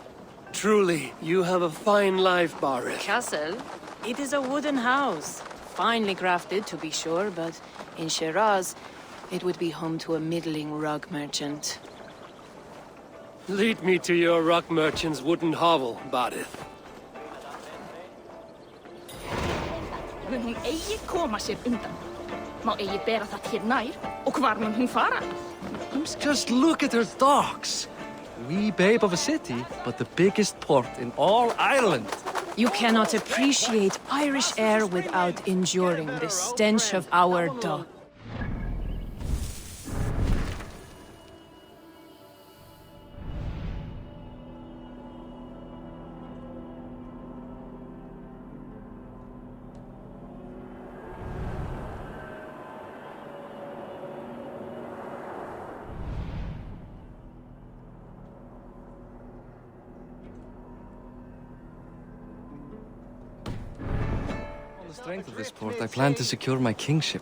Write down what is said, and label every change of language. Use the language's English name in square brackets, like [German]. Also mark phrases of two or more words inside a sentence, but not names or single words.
[English] Truly, you have a fine life, Barith. Castle? It is a wooden house. Finely crafted, to be sure, but in Shiraz, it would be home to a middling rug merchant. Lead me to your rock merchant's wooden hovel, Barith. [Icelandic] Mun hún eigi koma sér undan. Má eigi bera það hér nær, og hvar mun hún fara? [English] Just look at her docks. Wee babe of a city, but the biggest port in all Ireland. You cannot appreciate Irish air without enduring the stench of our dock. On the strength of this port, I plan to secure my kingship.